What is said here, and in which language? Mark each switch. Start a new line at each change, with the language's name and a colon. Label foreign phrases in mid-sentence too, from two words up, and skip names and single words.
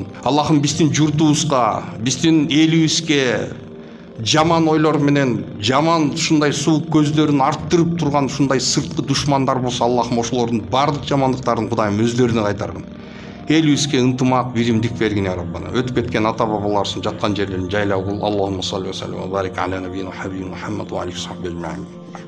Kyrgyz: Аллахым биздин журтубузга, биздин элибизге жаман ойлор менен, жаман ушундай суук көздөрүн арттырып турган ушундай сырткы душмандар болсо, Аллахым ошолордун бардык жамандыктарын Кудайым өздөрүнө кайтаргын. Элибизге ынтымак, биримдик бергин
Arabic: يا ربنا.
Kyrgyz: Өтүп кеткен ата бабаларыбыздын жаткан жерлерин жайлап кыл.
Arabic: اللهم صل وسلم وبارك على نبينا حبيبنا محمد وعليه صحبه أجمعين.